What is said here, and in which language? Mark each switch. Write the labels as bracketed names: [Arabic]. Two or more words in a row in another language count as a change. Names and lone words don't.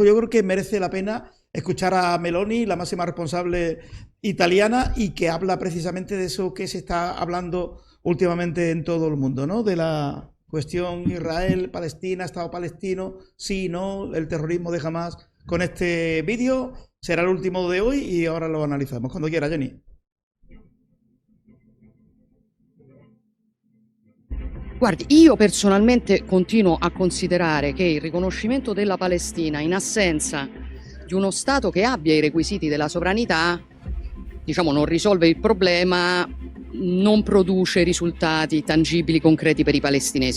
[Spanish] Yo creo que merece la pena escuchar a Meloni, la máxima responsable italiana, y que habla precisamente de eso que se está hablando últimamente en todo el mundo, ¿no? De la cuestión Israel, Palestina, Estado palestino, sí, no, el terrorismo de Hamás. Con este vídeo será el último de hoy y ahora lo analizamos. Cuando quiera, Jenny. [Italian] Guardi, io personalmente continuo a considerare che il riconoscimento della Palestina in assenza di uno Stato che abbia i requisiti della sovranità, diciamo, non risolve il problema, non produce risultati tangibili, concreti per i palestinesi.